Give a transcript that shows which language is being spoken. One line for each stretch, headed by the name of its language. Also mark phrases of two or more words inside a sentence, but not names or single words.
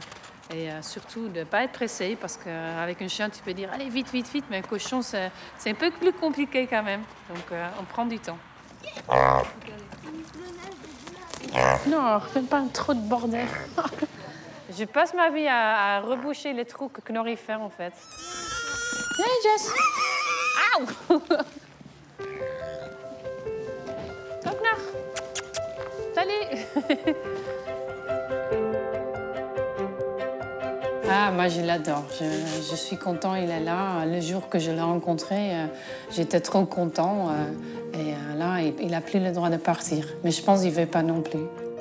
French: Et surtout de ne pas être pressé, parce qu'avec un chien, tu peux dire « Allez, vite, vite, vite », mais un cochon, c'est un peu plus compliqué quand même. Donc, on prend du temps. Non, fais pas trop de bordel. Je passe ma vie à reboucher les trous que Knorri fait, en fait. Hey, Jess! Auw! Top Knor! Salut! Ah, moi, je l'adore. Je suis content, il est là. Le jour que je l'ai rencontré, j'étais trop content. Et là, il n'a plus le droit de partir. Mais je pense qu'il ne veut pas non plus.